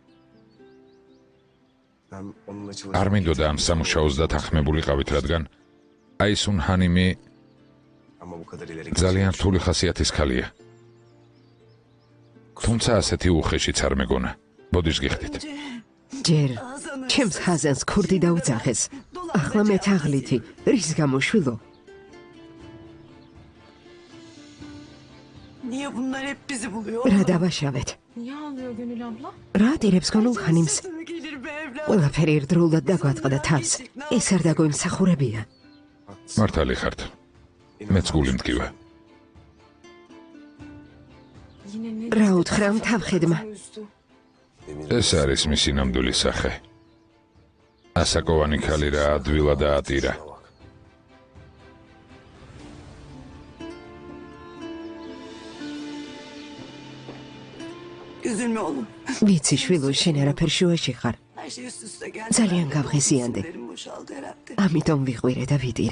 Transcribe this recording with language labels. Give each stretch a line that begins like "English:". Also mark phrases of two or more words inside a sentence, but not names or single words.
Georgian: არ მინდოდა ამ სამუშაოს დათანხმებულიყავით, რადგან აისუნ ხანიმი ძალიან რთული ხასიათის ქალია. თუმცა ასეთი უხეშიც არ მეგონა. ბოდიშს გიხდით. ჯერ ჩემს ხაზანს ქურდი დაუძახეს. ახლა მე თაღლითი, რის გამო შვილო?
Turkish: Niye bunlar hep bizi buluyor?
Georgian: რა დავაშავეთ?
Turkish: Niye ağlıyor Gönül abla?
Georgian: რა დირებს გონულ ხანიმს?
Turkish: Gelir be evlat.
Georgian: ყველაფერი ერთდროულად დაგვატყდა თავს. ეს არ დაგვიმსახურებია. მართალი ხართ. მეც გული მტკივა.
Turkish: Yine ne
Georgian: რა უთხრა თავხედმა?
Turkish: üzdü?
Georgian: ეს არის მისი ნამდვილი სახე. ასაკოვანი ქალი რა ადვილა და ატირა.
Turkish: Üzülme oğlum.
Georgian: ვიცი შვილო, შენ არაფერ შუაში ხარ.
Turkish: Her şey üst üste geldi.
Georgian: ძალიან გავხიზიანდი.
Turkish: Sinirlerim boşaldı herhalde.
Georgian: ამიტომ ვიყვირე და ვიტირე.